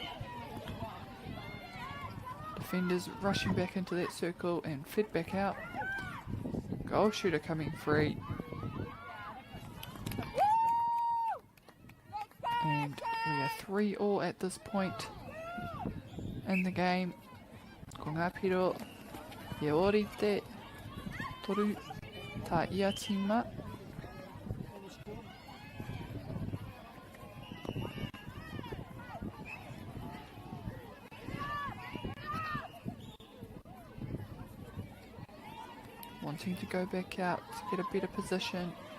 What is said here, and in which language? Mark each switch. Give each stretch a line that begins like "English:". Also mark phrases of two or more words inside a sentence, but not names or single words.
English: Defenders rushing back into that circle and fed back out. Goal shooter coming free. And we are 3-3 at this point in the game.
Māori: Ko ngā piro, he orite, toru ta ia tima.
English: Wanting to go back out to get a better position.